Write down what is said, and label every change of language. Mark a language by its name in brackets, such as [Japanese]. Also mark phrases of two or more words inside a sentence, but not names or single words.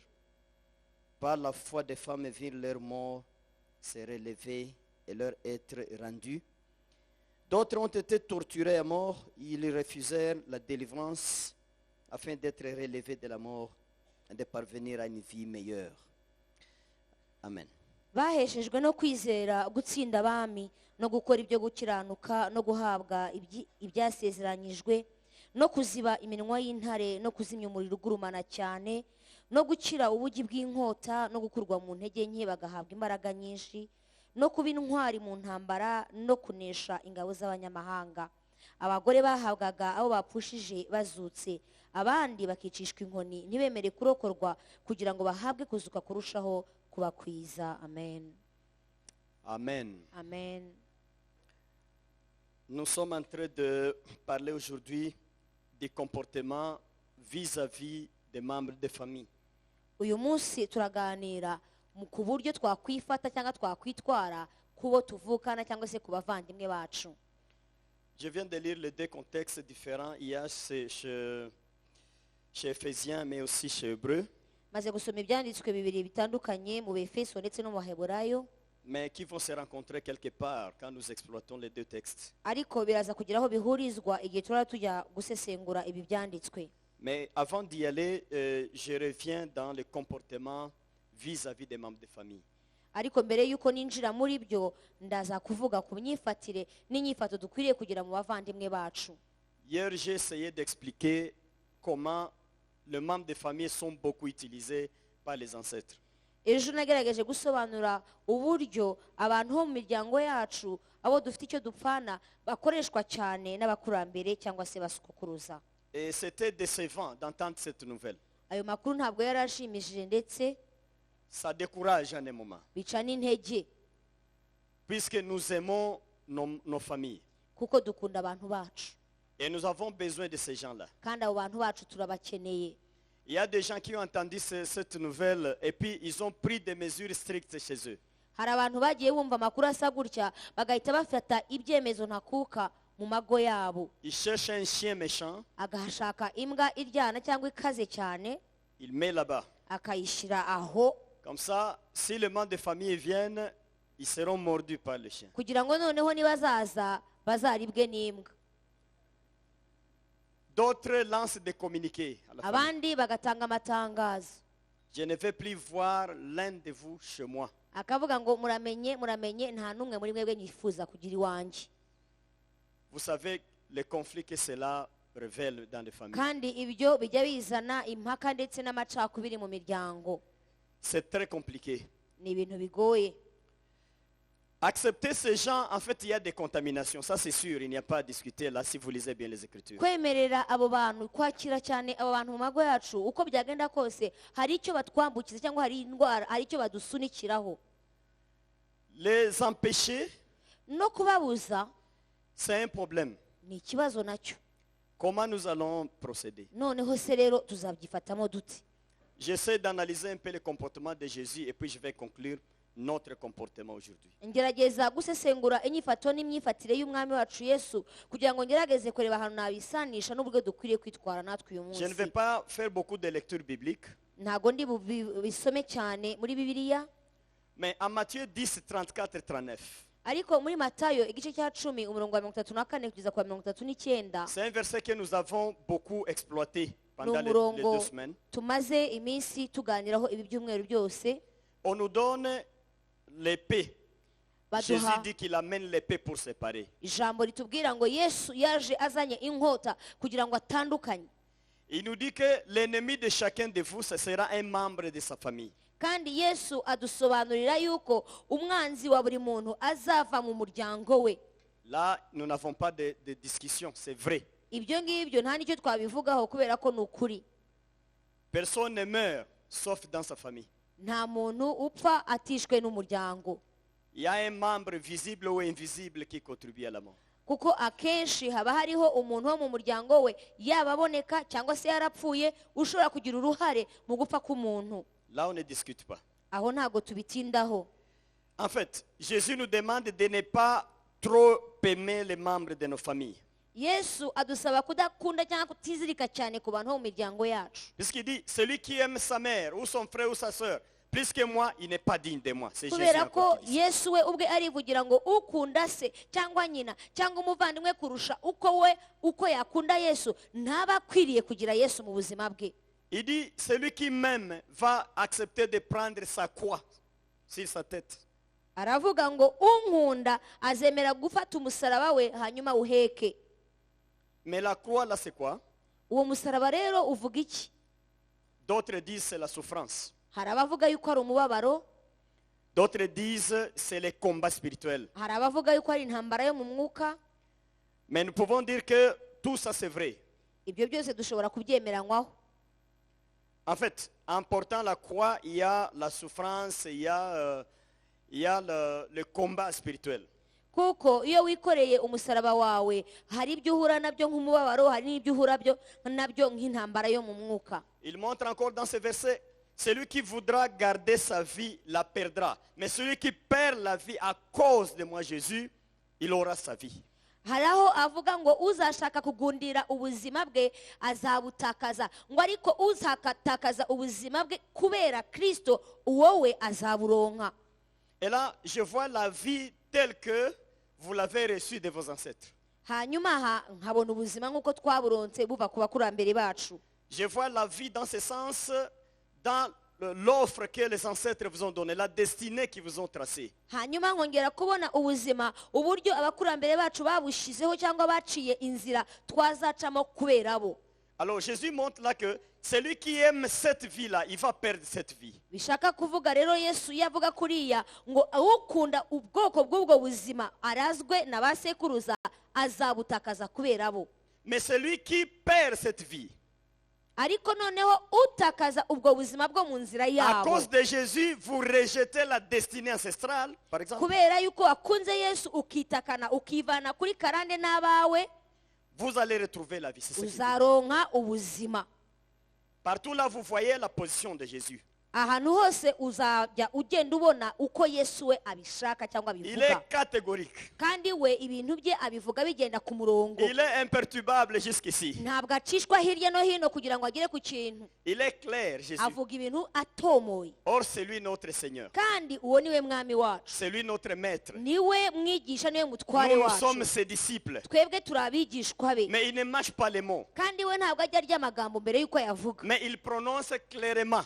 [French] Par la foi des femmes virent leur mort se relever et leur être rendu. D'autres ont été torturés à mort. Ils refusèrent la délivrance afin d'être relevés de la mort et de parvenir à une vie meilleure. Amen. [Kinyarwanda] Baheshejwe no kwizera gutsinda abami no gukora ibyo gukiranuka no guhabwa ibyasezeranyijwe no kuziba iminwa y'intare no kuzimya umuriro ugurumana cyane no gukira ubugi bw'inkota no gukurwa mu ntege nke bagahabwa imbaraga nyinshi no kuba intwari mu ntambara no kunesha ingabo z'abanyamahanga. Abagore bahabwaga abo bapfushije bazutse, abandi bakicishwa inkoni ntibemere kurokorwa kugira ngo bahabwe kuzuka kurushaho kubakwiza. Amen. Amen. Amen. [French] Nous sommes en train de parler aujourd'hui des comportements vis-à-vis des membres de famille. [Kinyarwanda] Uyu munsi turaganira ku buryo twakwifata cyangwa twakwitwara kubo tuvukana cyangwa se ku bavandimwe bacu. [French] Je viens de lire les deux contextes différents. Il y a chez Éphésiens, mais aussi chez Hébreux, [Kinyarwanda] maze gusoma ibyanditswe bibiri bitandukanye mu Befeso ndetse no mu Baheburayo, [French] mais qui vont se rencontrer quelque part quand nous exploitons les deux textes. [Kinyarwanda] ariko biraza kugira aho bihurizwa igihe turaba tujya gusesengura ibi byanditswe. [French] Mais avant d'y aller, je reviens dans le comportement vis-à-vis des membres de famille. [Kinyarwanda] Ariko mbere y'uko ninjira muri byo, ndaza kuvuga ku myifatire n'inyifato dukwiriye kugira mu bavandimwe bacu. [French] Hier, j'ai essayé d'expliquer comment les membres de famille sont beaucoup utilisés par les ancêtres. [Kinyarwanda] Ejo nagerageje gusobanura uburyo abantu bo mu miryango yacu, abo dufite icyo dupfana, bakoreshwa cyane n'abakurambere cyangwa se basukuruza. [French] Et c'était décevant d'entendre cette nouvelle. [Kinyarwanda] Ayo makuru ntabwo yari ashimishije ndetse [French] Ça décourage en un moment. [Kinyarwanda] bica n'intege, [French] Puisque nous aimons nos familles. [Kinyarwanda] kuko dukunda abantu bacu [French] Et nous avons besoin de ces gens-là. [Kinyarwanda] kandi abo bantu bacu turabakeneye. [French] Il y a des gens qui ont entendu cette nouvelle et puis ils ont pris des mesures strictes chez eux. [Kinyarwanda] Hari abantu bagiye bumva amakuru asa gutya bagahita bafata ibyemezo ntakuka mu mago yabo. [French] Ils cherchent un chien méchant, [Kinyarwanda] Agashaka imbwa iryana cyangwa ikaze cyane [French] ils mettent là-bas. [Kinyarwanda] akayishyira aho, [French] Comme ça, si les membres de famille viennent, ils seront mordus par le chien. [Kinyarwanda] kugira ngo noneho nibazaza bazaribwe n'imbwa. [French] D'autres lancent des communiqués à la famille. [Kinyarwanda] Abandi bagatanga amatangazo, [French] Je ne vais plus voir l'un de vous chez moi. [Kinyarwanda] akavuga ngo muramenye nta n'umwe muri mwebwe nyifuza kugira iwanjye. [French] Vous savez les conflits que cela révèle dans les familles. [Kinyarwanda] Kandi ibyo bijya bizana impaka ndetse n'amacakubiri mu miryango. [French] C'est très compliqué. [Kinyarwanda] Ni ibintu bigoye. [French] Accepter ces gens, en fait, il y a des contaminations. Ça, c'est sûr. Il n'y a pas à discuter là si vous lisez bien les Écritures. [Kinyarwanda] Kwemerera abo bantu, kwakira cyane abo bantu mu mago yacu, uko byagenda kose hari icyo batwambukiza cyangwa hari indwara, hari icyo badusunikiraho. [French] Les empêcher, [Kinyarwanda] No kubabuza [French] c'est un problème. [Kinyarwanda] ni ikibazo nacyo. [French] Comment nous allons procéder? [Kinyarwanda] Noneho se rero tuzabyifatamo dute? [French] J'essaie d'analyser un peu le comportement de Jésus et puis je vais conclure notre comportement aujourd'hui. [Kinyarwanda] Ngerageza gusesengura inyifato n'imyifatire y'umwami wacu Yesu kugira ngo ngerageze kureba ahantu nabisanisha n'uburyo dukwiriye kwitwara natwe uyu [French] Je ne vais [Kinyarwanda] munsi. [French] pas faire beaucoup de lectures bibliques, [Kinyarwanda] Ntago ndi bisome cyane muri Bibiliya, [French] mais en Matthieu 10, 34, 39, [Kinyarwanda] ariko muri Matayo igice cya 10 umurongo wa 34 kugeza kwa 39, [French] c'est un verset que nous avons beaucoup exploité pendant les [Kinyarwanda] n'umurongo [French] 2 semaines. [Kinyarwanda] tumaze iminsi tuganiraho ibi byumweru byose. [French] On nous donne l'épée. Jésus [Kinyarwanda] Baduha [French] dit qu'il amène l'épée pour séparer. [Kinyarwanda] ijambo ritubwira ngo Yesu yaje azanye inkota kugira ngo atandukanye, [French] Il nous dit que l'ennemi de chacun de vous, ce sera un membre de sa famille. [Kinyarwanda] kandi Yesu adusobanurira yuko umwanzi wa buri muntu azava mu muryango we. [French] Là, nous n'avons pas de discussion, c'est vrai. [Kinyarwanda] Ibyo ngibyo nta nicyo twabivugaho kubera ko ni ukuri. [French] Personne ne meurt sauf dans sa famille. [Kinyarwanda] Nta muntu upfa atishwe n'umuryango, [French] Il y a un membre visible ou invisible qui contribue à la mort. [Kinyarwanda] kuko akenshi haba hariho umuntu wo mu muryango we, yaba aboneka cyangwa se yarapfuye, ushobora kugira uruhare mu gupfa k'umuntu. [French] Là, on ne discute pas. [Kinyarwanda] Aho ntago tubitindaho. [French] En fait, Jésus nous demande de ne pas trop aimer les membres de nos familles. [Kinyarwanda] Yesu adusaba kudakunda cyangwa kutizirika cyane ku bantu bo mu miryango yacu, [French] Puisqu'il dit, celui qui aime sa mère ou son frère ou sa soeur, plus que moi, il n'est pas digne de moi. C'est Jésus [Kinyarwanda] kubera [French] encore [Kinyarwanda] ko [French] qui dit ça. [Kinyarwanda] Yesu we ubwe arivugira ngo ukunda se cyangwa nyina cyangwa umuvandimwe kurusha uko yakunda Yesu ntaba akwiriye kugira Yesu mu buzima bwe. [French] Il dit, celui qui m'aime va accepter de prendre sa croix sur sa tête. [Kinyarwanda] Aravuga ngo unkunda azemera gufata umusaraba we hanyuma uheke. [French] Mais la croix, là, c'est quoi? [Kinyarwanda] Uwo musaraba rero uvuga iki? [French] D'autres disent c'est la souffrance. [Kinyarwanda] Hari abavuga yuko ari umubabaro, [French] D'autres disent c'est le combat spirituel. [Kinyarwanda] hari abavuga yuko ari intambara yo mu mwuka. [French] Mais nous pouvons dire que tout ça, c'est vrai. [Kinyarwanda] Ibyo byose dushobora kubyemeranywaho. [French] En fait, en portant la croix, il y a la souffrance, il y a le combat spirituel. [Kinyarwanda] Kuko iyo wikoreye umusaraba wawe hari ibyo uhura nabyo nk'umubabaro, hari n'ibyo uhura nabyo nk'intambara yo mu mwuka. [French] Il montre encore dans ce verset, celui qui voudra garder sa vie la perdra. Mais celui qui perd la vie à cause de moi, Jésus, il aura sa vie. [Kinyarwanda] hari aho avuga ngo uzashaka kugundira ubuzima bwe azabutakaza, ngo ariko uzatakaza ubuzima bwe kubera Kristo wowe azaburonka. [French] Et là, je vois la vie telle que vous l'avez reçue de vos ancêtres. [Kinyarwanda] hanyuma aha nkabona ubuzima nk'uko twaburonse buva ku bakurambere bacu. [French] Je vois la vie dans ce sens, dans l'offre que les ancêtres vous ont donnée, la destinée qu'ils vous ont tracée. [Kinyarwanda] hanyuma nkongera kubona ubuzima uburyo abakurambere bacu babushizeho cyangwa baciye inzira twazacamo kubera bo. [French] Alors Jésus montre là que celui qui aime cette vie-là, il va perdre cette vie. [Kinyarwanda] bishaka kuvuga rero Yesu yavuga kuriya ngo ukunda ubwoko bw'ubwo buzima arazwe na ba sekuruza azabutakaza kubera bo. [French] Mais celui qui perd cette vie, [Kinyarwanda] ariko noneho utakaza ubwo buzima bwo mu nzira [French] à [Kinyarwanda] yabo, [French] cause de Jésus, vous rejetez la destinée ancestrale, par exemple. [Kinyarwanda] kubera yuko wakunze Yesu ukitakana ukivana kuri karande n'abawe, [French] Vous allez retrouver la vie. C'est ce qu'il dit. [Kinyarwanda] uzaronka ubuzima. [French] Partout là, vous voyez la position de Jésus. [Kinyarwanda] ahantu hose uzajya ugenda ubona uko Yesu we abishaka cyangwa [French] Il [Kinyarwanda] abivuga, [French] est catégorique. [Kinyarwanda] kandi we ibintu bye abivuga bigenda ku murongo, [French] Il est imperturbable jusqu'ici. [Kinyarwanda] ntabwo acishwa hirya no hino kugira ngo agere ku kintu. [French] Il est clair, Jésus. [Kinyarwanda] avuga ibintu atomoye, [French] Or, c'est lui notre Seigneur. [Kinyarwanda] kandi uwo niwe mwami wacu, [French] C'est lui notre maître. [Kinyarwanda] niwe mwigisha, niwe mutware [French] Nous [Kinyarwanda] wacu, [French] sommes ses disciples. [Kinyarwanda] twebwe turi abigishwa be. [French] Mais il ne mâche pas les mots. [Kinyarwanda] kandi we ntabwo ajya arya amagambo mbere y'uko yavuga, [French] Mais il prononce clairement.